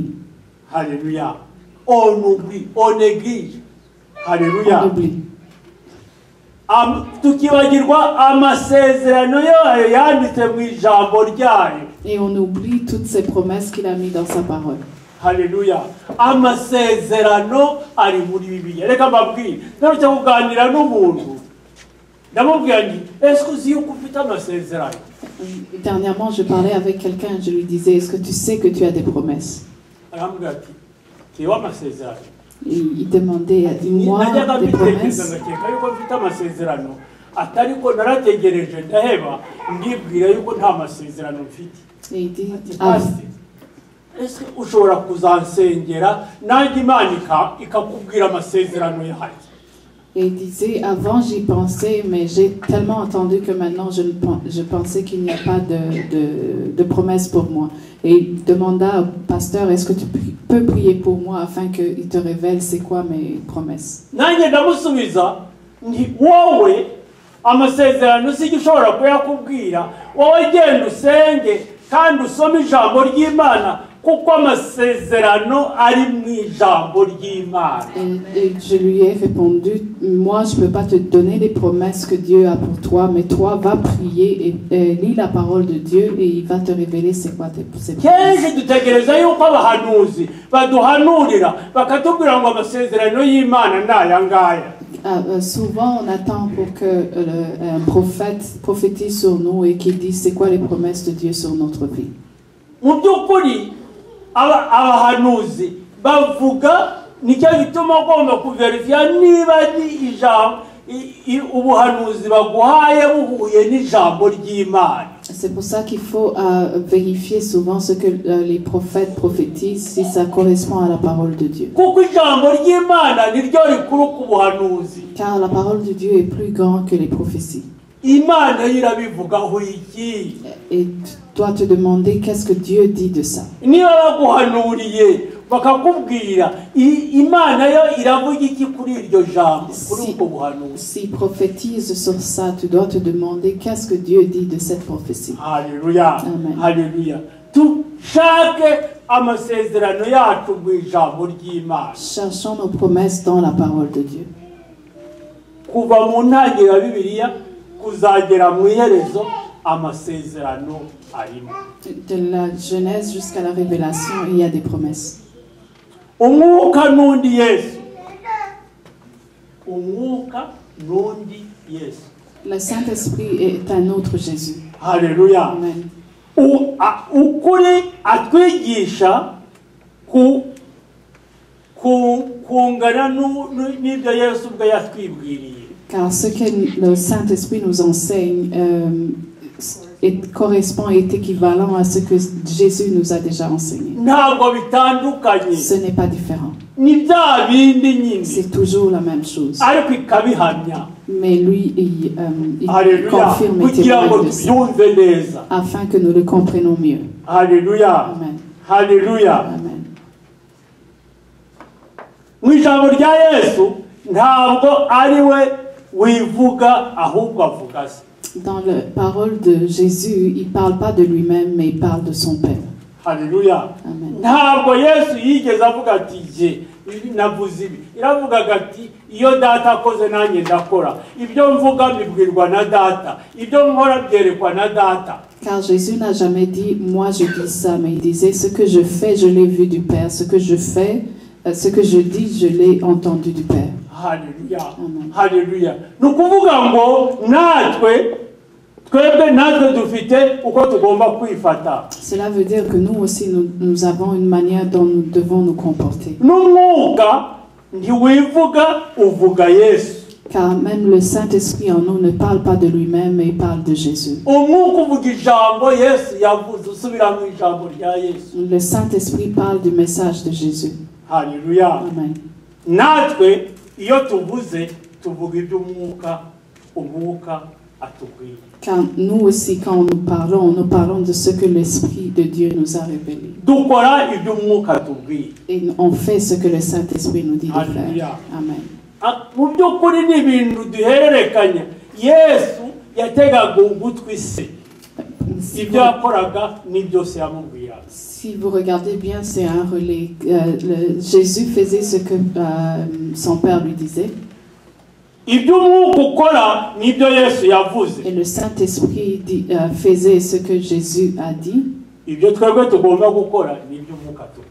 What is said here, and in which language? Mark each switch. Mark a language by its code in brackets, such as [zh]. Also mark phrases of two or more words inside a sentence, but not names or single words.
[fr] Alléluia. On oublie, on néglige. Alléluia. On oublie. Et on oublie toutes ces promesses qu'il a mises dans sa parole. Alléluia. [rw] Amasezerano ari muri Bibiliya. Reka mbabwire, nari cyo kuganira n'umuntu. Ndamubwira nti, [fr] est-ce que [rw] uzi yuko ufite amasezerano? [fr] Dernièrement, je parlais avec quelqu'un, je lui disais, est-ce que tu sais que tu as des promesses? [rw] Arambwira ati, "Tiwa amasezerano." [fr] Il demandait, dis-moi des promesses. [rw] Yuko mfite amasezerano. Atariko narategereje ndaheba, ndibwira yuko nta masezerano mfite. [fr] Et il dit, est-ce que [rw] ushobora kuzansengera nanjye Imana ikakubwira amasezerano yayo? [fr] Et il disait, avant j'y pensais, mais j'ai tellement entendu que maintenant je pensais qu'il n'y a pas de promesse pour moi. Et il demanda au pasteur, est-ce que tu peux prier pour moi afin qu'il te révèle c'est quoi mes promesses? [rw] Nanjye ndamusubiza nti wowe amasezerano si ushobora kuyakubwira, wowe genda usenge kandi usome ijambo ry'Imana kuko amasezerano ari mu ijambo ry'Imana. [fr] Et je lui ai répondu, moi je ne peux pas te donner les promesses que Dieu a pour toi, mais toi va prier et lis la parole de Dieu et il va te révéler c'est quoi ses promesses. [rw] Kenshi dutegereza yuko abahanuzi baduhanurira bakatubwira ngo amasezerano y'Imana n'aya ngaya. [fr] Souvent on attend pour que un prophète prophétise sur nous et qu'il dise c'est quoi les promesses de Dieu sur notre vie. [rw] Mu by'ukuri abahanuzi bavuga nicyo gituma ugomba kuverifiya niba ari ijambo ubuhanuzi baguhaye buhuye n'ijambo ry'Imana. [fr] C'est pour ça qu'il faut vérifier souvent ce que les prophètes prophétisent, si ça correspond à la parole de Dieu. [rw] Kuko ijambo ry'Imana niryo rikuru ku buhanuzi. [fr] Car la parole de Dieu est plus grande que les prophéties. [rw] Imana irabivugaho iki? [fr] Et tu dois te demander qu'est-ce que Dieu dit de ça. [rw] Niba baguhanuriye bakakubwira Imana yo iravuga iki kuri iryo jambo kuri ubwo buhanuzi? [fr] Si prophétise sur ça, tu dois te demander qu'est-ce que Dieu dit de cette prophétie. [rw] Haleluya. Amen. Haleluya. Tushake amasezerano yacu mu ijambo ry'Imana. [fr] Cherchons nos promesses dans la parole de Dieu. [rw] Kuva mu ntangiriro ya Bibiliya kuzagera mu iherezo amasezerano arimo. [fr] De la Genèse jusqu'à la Révélation, il y a des promesses. [rw] Umwuka n'undi Yesu. Umwuka n'undi Yesu. [fr] Le Saint-Esprit est un autre Jésus. [rw] Haleluya. Amen. Ukuri atwigisha kungana n'ibyo Yesu ubwo yatwibwiriye. [fr] Car ce que le Saint-Esprit nous enseigne correspond et est équivalent à ce que Jésus nous a déjà enseigné. [rw] Ntabwo bitandukanye. [fr] Ce n'est pas différent. [rw] Ni bya bindi nyine. [fr] C'est toujours la même chose. [rw] Ariko ikabihamya. [fr] Mais lui, il confirme et [rw] kugira ngo [fr] témoigne de ça, [rw] tubyumve neza. [fr] afin que nous le comprenions mieux. [rw] Haleluya. Amen. Haleluya. Amen. Mu ijambo rya Yesu ntabwo ari we wivuga ahubwo avuga se. [fr] Dans la parole de Jésus, il ne parle pas de lui-même, mais il parle de son Père. [rw] Haleluya. Amen. Ntabwo Yesu yigeze avuga ati je navuze ibi. Iravugaga ati iyo data akoze nanjye ndakora. Ibyo mvuga bibwirwa na data. Ibyo nkora byerekwa na data. [fr] Car Jésus n'a jamais dit « moi je dis ça », mais il disait « ce que je fais, je l'ai vu du Père. Ce que je fais, ce que je dis, je l'ai entendu du Père. » [rw] Haleluya. Amen. Haleluya. Nukuvuga ngo twebwe natwe dufite uko tugomba kwifata. [fr] Cela veut dire que nous aussi, nous avons une manière dont nous devons nous comporter. [rw] N'umwuka ntiwivuga uvuga Yesu. [fr] Car même le Saint-Esprit en nous ne parle pas de lui-même, mais il parle de Jésus. [rw] Umwuka uvuga ijambo Yesu yavuze usubira mu ijambo rya Yesu. [fr] Le Saint-Esprit parle du message de Jésus. [rw] Haleluya. Amen. Natwe iyo tuvuze tuvuga iby'umwuka umwuka atubwira. [fr] Car nous aussi, quand nous parlons de ce que l'Esprit de Dieu nous a révélé. [rw] Dukora iby'umwuka atubwira. [fr] Et on fait ce que le Saint-Esprit nous dit de Alléluia. faire. Amen. [rw] Mu by'ukuri ni ibintu duhererekanya. Yesu yategaga ugutwi se. Ibyo yakoraga n'ibyo se yamubwiraga. [fr] Si vous regardez bien, c'est un relais. Jésus faisait ce que son Père lui disait. [rw] Iby'umwuka ukora n'ibyo Yesu yavuze. [fr] Et le Saint-Esprit faisait ce que Jésus a dit. [rw] Ibyo twebwe tugomba gukora n'ibyo umwuka atubwira.